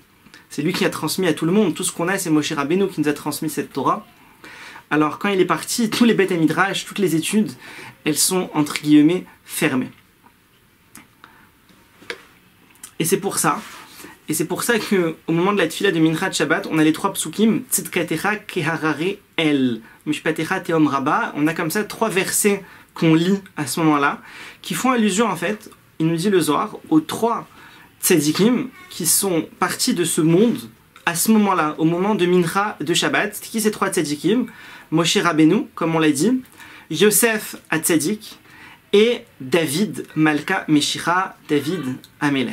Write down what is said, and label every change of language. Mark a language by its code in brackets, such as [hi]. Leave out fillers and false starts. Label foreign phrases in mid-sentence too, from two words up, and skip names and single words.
[fr] C'est lui qui a transmis à tout le monde, tout ce qu'on a, c'est Moshe Rabbeinu qui nous a transmis cette Torah. Alors quand il est parti, tous les [he] בית מדרש, [fr] toutes les études, elles sont entre guillemets fermées. Et c'est pour ça que au moment de la tefila de Mincha de Shabbat, on a les trois psukim, [he] צדקתך כהררי אל משפטיך תהום רבה. [fr] On a comme ça trois versets qu'on lit à ce moment-là, qui font allusion en fait, il nous dit le Zohar, aux trois tzadikim qui sont partis de ce monde à ce moment-là, au moment de Mincha de Shabbat. C'était qui ces trois tzadikim? Moshe Rabbeinu, comme on l'a dit, Yosef Hatzadik et David Malka Meshicha, David Amelech.